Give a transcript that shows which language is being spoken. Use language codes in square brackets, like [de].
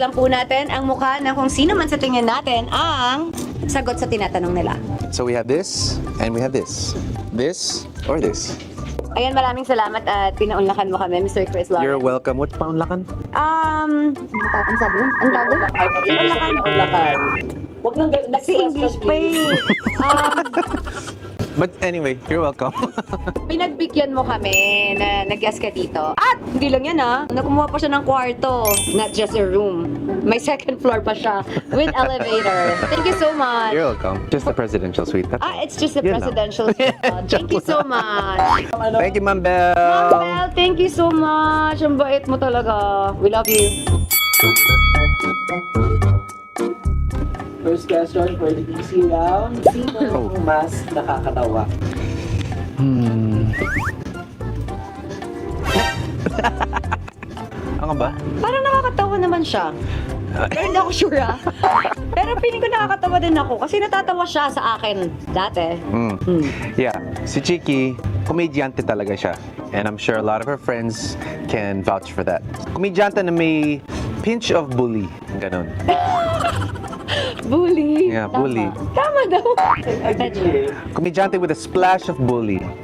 [tl] lang po natin ang mukha ng kung sino man sa tingin natin ang sagot sa tinatanong nila. [en] So we have this, and we have this. This, or this. [tl] Ayan, maraming salamat at pinaunlakan mo kami, Mr. Chris Lawrence. [en] You're welcome. What paunlakan? [tl] Ano sabi mo? Ang tawag? Unlakan. Huwag nang Kasi English pa eh. [en] But anyway, you're welcome. [tl] Pinagbigyan mo kami na nag-guest ka dito. At hindi lang yan Nakumuha pa siya ng kwarto. [en] Not just a room. May second floor [tl] pa siya [en] with elevator. Thank you so much. You're welcome. Just the presidential suite. That's all. It's just a [tl] Yun lang. [en] presidential suite. Thank you so much. Thank you, Ma'am Belle. Ma'am Belle, thank you so much. [tl] Ang bait mo talaga. [en] We love you. First question for the easy round. [tl] Sino ang mas nakakatawa? Ano ba? Parang nakakatawa naman siya. Pero hindi ako sure Pero feeling ko nakakatawa din ako kasi natatawa siya sa akin dati. Yeah, si Chiki, komedyante talaga siya. [en] And I'm sure a lot of her friends can vouch for that. [tl] Komedyante na may [en] pinch of bully. [tl] Ganon. [en] Bully. Yeah, [tl] Tama. [en] bully. [tl] Tama daw. [en] Agree. Komedyante with a splash of bully.